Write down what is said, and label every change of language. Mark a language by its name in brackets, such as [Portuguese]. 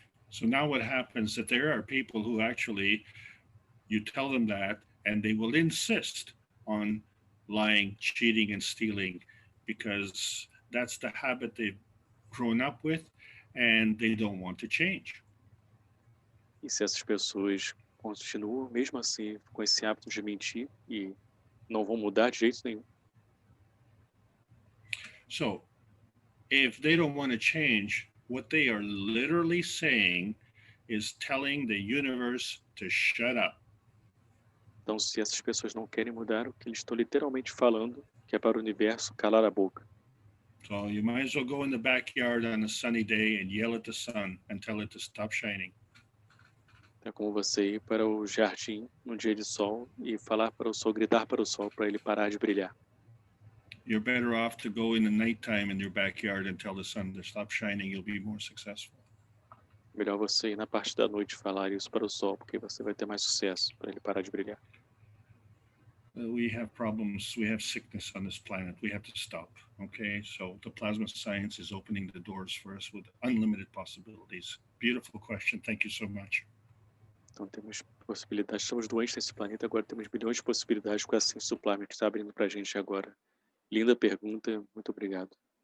[English] So now what happens is that there are people who actually, you tell them that, and they will insist on lying, cheating, and stealing, because that's the habit they've grown up with, and they don't want to change. [Portuguese] E se essas pessoas continuam, mesmo assim, com esse hábito de mentir e não vão mudar de jeito nenhum. [English] So if they don't want to change, what they are literally saying is telling the universe to shut up. [Portuguese] Então, se essas pessoas não querem mudar, o que eles estão literalmente falando que é para o universo calar a boca. [English] So you might as well go in the backyard on a sunny day and yell at the sun and tell it to stop shining. [Portuguese] É como você ir para o jardim num dia de sol e falar para o sol, gritar para o sol para ele parar de brilhar. [English] You're better off to go in the nighttime in your backyard and tell the sun to stop shining. You'll be more successful. [Portuguese] Melhor você ir na parte da noite falar isso para o sol, porque você vai ter mais sucesso para ele parar de brilhar. [English] We have problems, we have sickness on this planet. We have to stop, okay? So the plasma science is opening the doors for us with unlimited possibilities. Beautiful question. Thank you so much. [Portuguese] Então temos possibilidades, estamos doentes nesse planeta, agora temos bilhões de possibilidades com essa Supplement que está abrindo para a gente agora. Linda pergunta, muito obrigado.